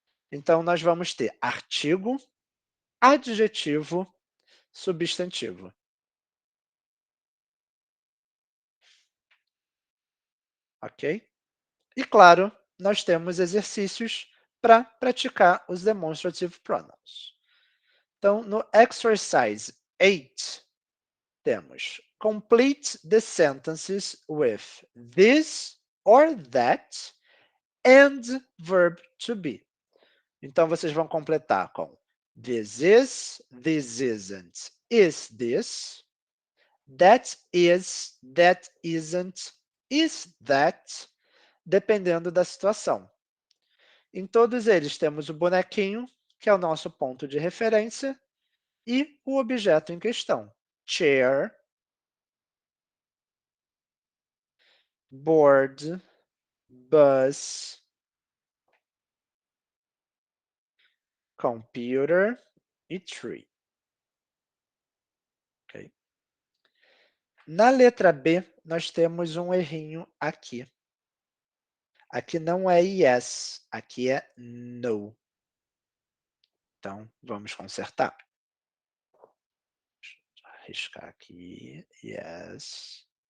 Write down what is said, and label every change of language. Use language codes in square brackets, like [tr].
[pt] Então, nós vamos ter artigo, adjetivo, substantivo. Ok? E, claro, nós temos exercícios para praticar os [en] demonstrative pronouns. [pt] Então, no [en] exercise 8, [pt] temos [en] complete the sentences with this or that and verb to be. [pt] Então, vocês vão completar com [en] this is, this isn't, is this, that is, that isn't, is that, [pt] dependendo da situação. Em todos eles temos o bonequinho, que é o nosso ponto de referência, e o objeto em questão. [en] Chair, board, bus, computer e tree. Okay? [pt] Na letra B, nós temos um errinho aqui. Aqui não é yes, aqui é no. Então, vamos consertar. Deixa eu arriscar aqui, yes.